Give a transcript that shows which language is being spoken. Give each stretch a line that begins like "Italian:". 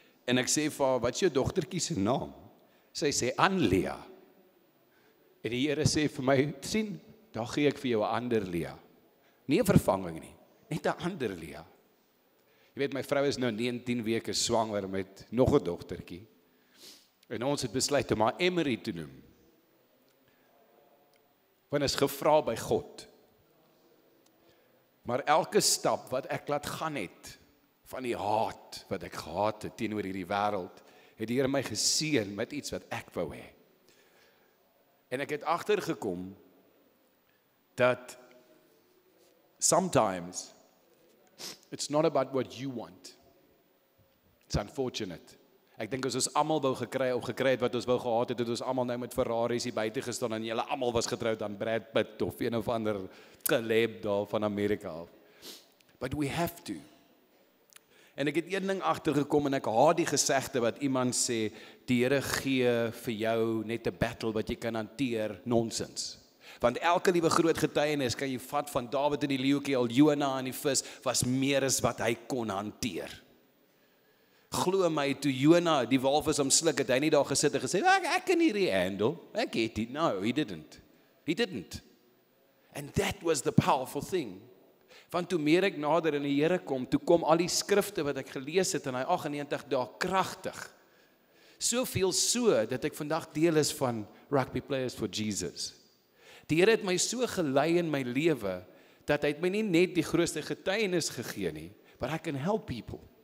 Afrikaans: En ek sê vir haar, wat is jou dogtertjie se naam? Sy sê, Anlia. En die Here sê vir my, sien, daar gee ek vir jou 'n ander Lia. Nie 'n vervanging nie, net 'n ander Lia. Jy weet, my vrou is nou 19 weke swanger met nog 'n dogtertjie. En ons het besluit om haar Emery te noem. Want is gevra by God. Maar elke stap wat ek laat gaan het, van die haat wat ek gehad het teenoor hierdie wêreld, het die Here my geseën met iets wat ek wou hê. En ek het agtergekom dat
English: sometimes it's not about what you want. It's unfortunate.
Afrikaans: Ek dink as ons almal wou gekry het wat ons wou gehad het, het ons almal nou met Ferraris hier buite gestaan en julle almal was getroud aan Brad Pitt of een of ander Caleb daar van Amerika af.
English: But we have to.
Afrikaans: En ek het een ding agtergekom en ek haat die gesegde wat iemand sê, die Here gee vir jou net 'n battle wat jy kan hanteer, nonsens. Want elke liewe groot getuienis kan jy vat van Dawid in die leeuetjie, al Jona in die vis, was meer as wat hy kon hanteer. Glo my, toe Jona die walvis omsluk het, hy nie daar gesit en gesê, ek kan hierdie handle, ek het dit.
English: No, he didn't. He didn't. And that was the powerful thing.
Afrikaans: Want toe meer ek nader in die Here kom, toe kom al die skrifte wat ek gelees het in hy 98 dae kragtig. Soveel so, dat ek vandag deel is van Rugby Players for Jesus. Die Here het my so gelei in my lewe, dat hy het my nie net die grootste getuienis gegee nie,
English: but I can help people.